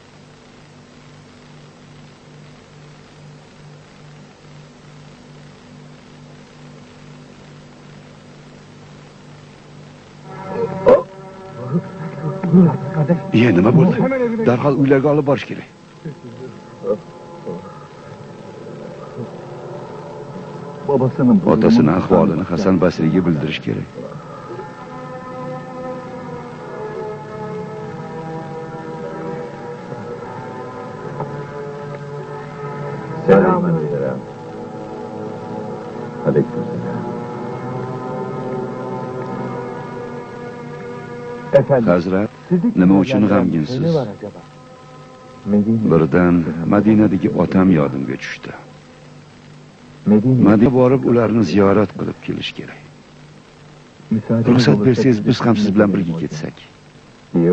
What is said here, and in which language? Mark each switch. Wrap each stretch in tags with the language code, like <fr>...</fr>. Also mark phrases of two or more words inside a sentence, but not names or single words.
<uz>Nima bo'ldi? Darhol uylarga olib borish kerak. Otasini ahvolini Hasan Basriga bildirish kerak.</uz> <tr>Selamünaleyküm. Aleykümselam. Efendim,</tr> <uz>Hazrat,</uz> <tr>sizdeki</tr> <uz>nima uchun</uz> <tr>ne</tr> <uz>g'amginsiz?</uz> <tr>var acaba?</tr> <uz>Birdan Madinadagi otam yodimga tushdi.</uz> <tr>Medine.</tr> <uz>Madinaga borib ularni ziyorat qilib kelish kerak. Ruxsat bersangiz biz ham siz bilan birga ketsak. Yo'q.</uz>